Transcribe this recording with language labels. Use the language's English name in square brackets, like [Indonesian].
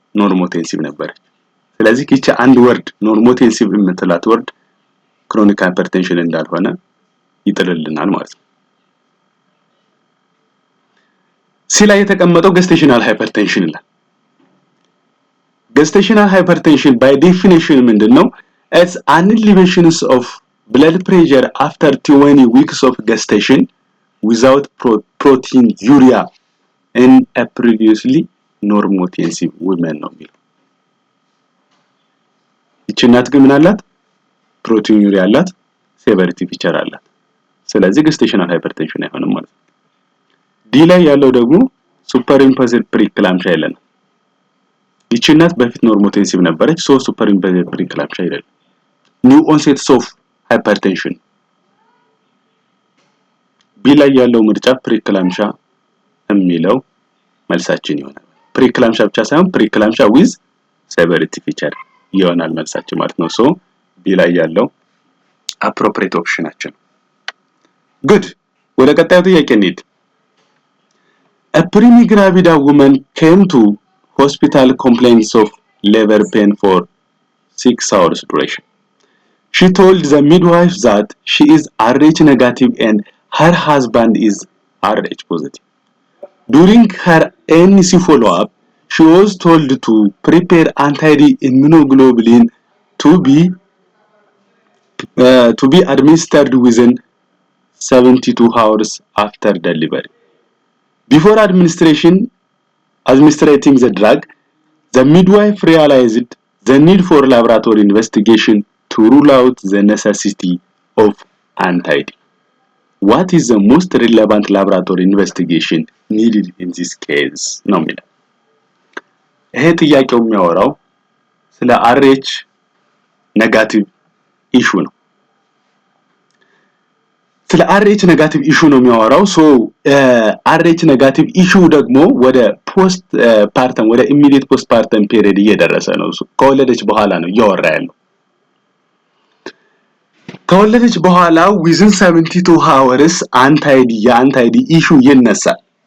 [Amharic] ኖርሞቴንሲቭ ነበረች። ስለዚህ ይህች አንድ ወርድ ኖርሞቴንሲቭ የምትላት ወርድ ክሮኒክ ሃይፐርቴንሽን እንዳልሆነ ይጥልልናል ማለት ነው። ሲ ላይ የተቀመጠው ገስቴሽናል ሃይፐርቴንሽን ይላል። ገስቴሽናል ሃይፐርቴንሽን [English] by definition [Amharic] ምንድነው? [English] It's an elevation of blood pressure after 20 weeks of gestation without proteinuria in a previously normotensive woman [Amharic] ነው የሚለው። ይህች እናት ግን ምን አላት? ፕሮቲኑሪያ አላት፣ ሴቨሪቲ ፊቸር አላት። ስለዚህ ገስቴሽናል ሃይፐርቴንሽን አይሆንም ማለት ነው። ዲ ላይ ያለው ደግሞ ሱፐር ኢምፖዝድ ፕሪክላምሻ ይላል። ይህች እናት በፊት ኖርሞቴንሲቭ ነበረች። ሶ ሱፐር ኢምፖዝድ ፕሪክላምሻ ይላል። [English] ኒው ኦንሴትስ ኦፍ ሃይፐርቴንሽን [Amharic] ቢ ላይ ያለው ምርጫ ፕሪክላምሻ የሚለው መልሳችን ይሆናል። ፕሪክላምሻ ብቻ ሳይሆን ፕሪክላምሻ ዊዝ ሴቨሪቲ ፊቸር ይሆናል መልሳችን ማለት ነው። ሶ ቢ ላይ ያለው አፕሮፕሪየት ኦፕሽናችን። ጉድ ወደ ቀጣዩ ጥያቄ እንሂድ። [English] A pre-gravida woman came to hospital complaints of labor pain for 6 hours duration. She told the midwife that she is Rh negative and her husband is Rh positive. During her ANC follow-up, she was told to prepare anti-D immunoglobulin to be administered within 72 hours after delivery. Before administrating the drug, the midwife realized the need for laboratory investigation to rule out the necessity of anti-D. What is the most relevant laboratory investigation needed in this case? [Amharic] ነው የሚለው። ይሄ ጥያቄው የሚያወራው ስለ RH ኔጋቲቭ ኢሹ ነው። ስለ RH ኔጋቲቭ ኢሹ ነው የሚያወራው። RH ኔጋቲቭ ኢሹ ደግሞ ወደ ፖስት ፓርተም ወደ ኢሚዲየት ፖስት ፓርተም ፔሪድ እየደረሰ ነው። ከወለደች በኋላ ነው እያወራ ያለው። ከወለደች በኋላ [English] within 72 hours [Amharic] የአንታይ-ዲ ኢሹ ይነሳል።